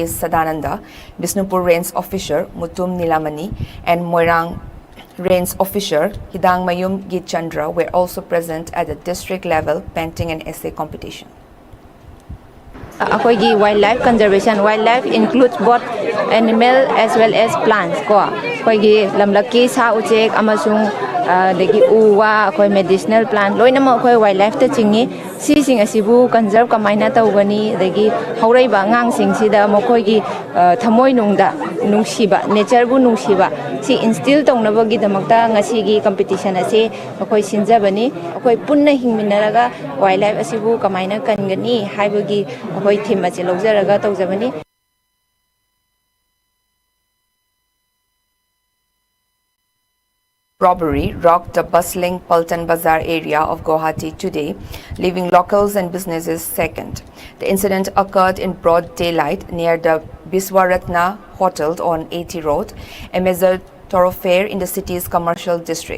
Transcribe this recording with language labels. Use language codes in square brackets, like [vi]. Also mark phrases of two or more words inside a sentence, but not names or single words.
[en] Sadananda, Bishnupur Range Officer Mutum Nilamani, and Moirang Range Officer Hidang Mayum Gitchandra were also present at the district level painting and essay competition. Akoigi wildlife conservation. Wildlife includes both animal as well as plants. [mni] Akoigi lamlaki sa uchek amasung degi uwa akoi [en] medicinal plant [mni] loina mo akoi wildlife ta chingi si sing asibu conserve kamaina tawgani degi haurai ba ngang sing sida mokoigi thamoi nungda nungsiba nature bu nungsiba si instill tongnabagi damakta ngasi gi competition ase akoi sinjabani akoi punna hingminaraga wildlife asibu kamaina kangani haibagi akoi theme ase lojaraga tawjabani. [en] Robbery rocked the bustling Paltan Bazaar area of Guwahati today, leaving locals and businesses shaken. The incident occurred in broad daylight near the Biswaratna Hotel on 80 Road, a major thoroughfare in the city's commercial district.